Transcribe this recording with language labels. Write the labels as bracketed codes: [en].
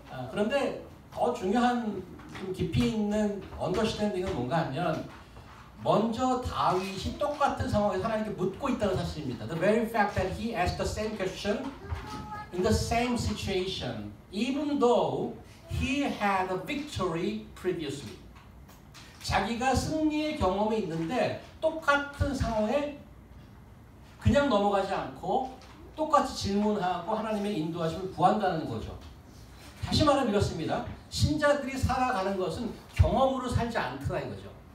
[ko] 그런데 더 중요한 좀 깊이 있는 언더스탠딩은 뭔가 하면 먼저 다윗이 똑같은 상황에서 하나님께 묻고 있다는 사실입니다. [en] The very fact that he asked the same question in the same situation, even though he had a victory previously. [ko] 자기가 승리의 경험이 있는데 똑같은 상황에 그냥 넘어가지 않고 똑같이 질문하고 하나님의 인도하심을 구한다는 거죠. 다시 말하면 이렇습니다. 신자들이 살아가는 것은 경험으로 살지 않더라 이거죠.